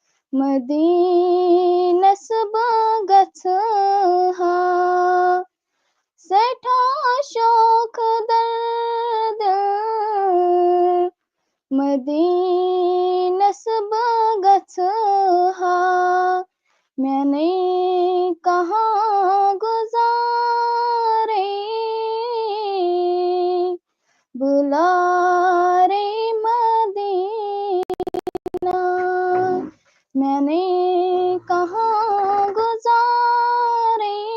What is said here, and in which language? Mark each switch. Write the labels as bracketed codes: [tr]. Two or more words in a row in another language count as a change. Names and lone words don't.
[ks] مدینس بہٕ گژھٕ ہا سٮ۪ٹھاہ شوق دردِ مدینس بہٕ گژھٕ ہا [ur] میں نے کہاں گزارے بلا رے مدینہ میں نے کہاں گزارے